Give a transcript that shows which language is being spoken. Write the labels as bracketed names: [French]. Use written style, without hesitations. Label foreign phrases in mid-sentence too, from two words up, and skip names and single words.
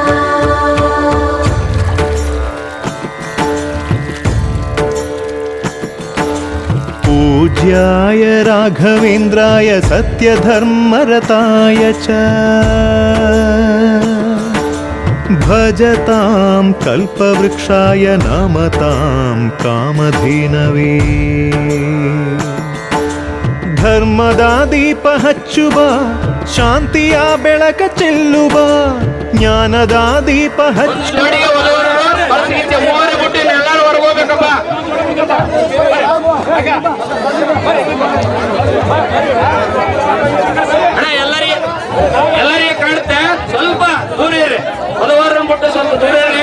[Sanskrit] पूज्याय राघवेन्द्राय सत्यधर्मरताय च भजतां कल्पवृक्षाय नमतां कामधेनवे. [Kannada] ಧರ್ಮದ ದೀಪ ಹಚ್ಚುವ, ಶಾಂತಿಯ ಬೆಳಕ ಚೆಲ್ಲುವ, ಜ್ಞಾನದ ದೀಪ ಹಚ್ಚುವ. ಎಲ್ಲರಿಗೆ ಕಾಣುತ್ತೆ, ಸ್ವಲ್ಪ ದೂರ ಇರಿ, ಹಲವಾರು ಬಿಟ್ಟು ಸ್ವಲ್ಪ ದೂರ ಇರಿ.